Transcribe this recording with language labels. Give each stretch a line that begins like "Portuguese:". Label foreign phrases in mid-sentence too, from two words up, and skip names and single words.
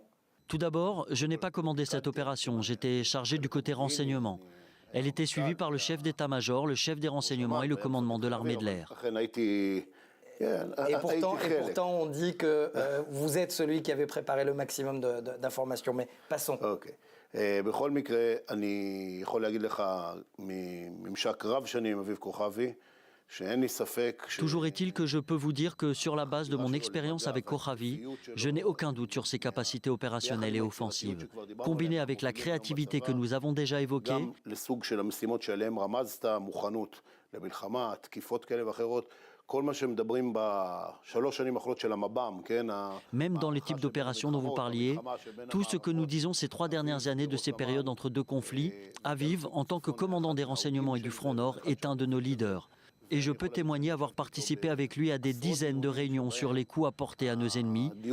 French: Tout d'abord, je n'ai pas commandé cette opération, j'étais chargé du côté renseignement. Elle était suivie par le chef d'état-major, le chef des renseignements et le commandement de l'armée de l'air. Et pourtant, on dit que vous êtes celui qui avait préparé le maximum d'informations, mais passons.
Hebrew: בכל מקרה, אני יכול להגיד לך מממשק רב שנים עם אביב כוכבי, שאין לי ספק
French: Toujours est-il que je peux vous dire que sur la base de mon expérience avec Kochavi, je n'ai aucun doute sur ses capacités opérationnelles et offensives. Combiné avec la créativité que nous avons déjà évoquée,
Hebrew: לסוג של המשימות שעליהן רמזת, מוכנות למלחמה, תקיפות כאלה ואחרות,
French: même dans les types d'opérations dont vous parliez, tout ce que nous disons ces 3 dernières années de ces périodes entre 2 conflits, Aviv, en tant que commandant des renseignements et du Front Nord, est un de nos leaders. Et je peux témoigner avoir participé avec lui à des dizaines de réunions sur les coups apportés à nos ennemis.